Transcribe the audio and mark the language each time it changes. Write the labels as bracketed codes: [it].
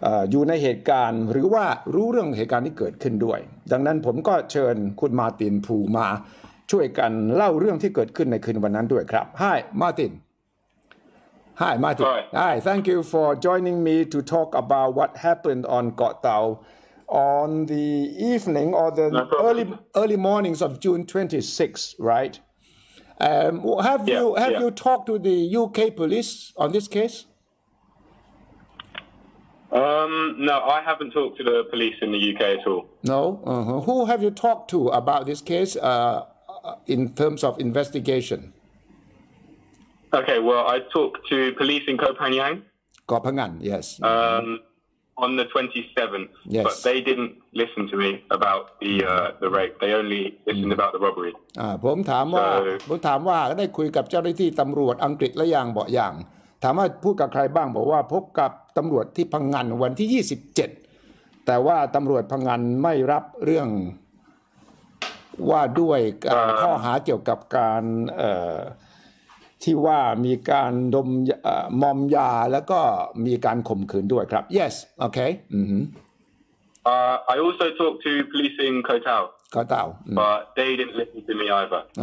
[th] อยู่ในเหตุการณ์หรือว่ารู้เรื่องเหตุการณ์ที่เกิดขึ้นด้วยดังนั้นผมก็เชิญคุณมาร์ตินฟูมาช่วยกันเล่าเรื่องที่เกิดขึ้นในคืนวันนั้นด้วยครับ [en] Hi Martin Hi Martin Hi thank you for joining me to talk about what happened on Got Tau on the evening or the early mornings of June 26th right have you talked to the UK police on this case No, I haven't talked to the police in the UK at all. No? Who have you talked to about this case in terms of investigation? Okay, well, I talked to police in Koh Phangan. Koh Phangan, yes. On the 27th. Yes. But they didn't listen to me about the rape. They only listened about the robbery. [th] ผมถามว่าได้คุยกับเจ้าหน้าที่ตำรวจอังกฤษและอย่างบอกอย่างถามว่าพูดกับใครบ้างบอกว่าพบกับตำรวจที่พังงานวันที่27แต่ว่าตำรวจพังงานไม่รับเรื่องว่าด้วยข้อหาเกี่ยวกับการที่ว่ามีการดมมอมยาแล้วก็มีการข่มขืนด้วยครับ [en] Yes okay I also talked to police in Koh Tao but they didn't listen to me either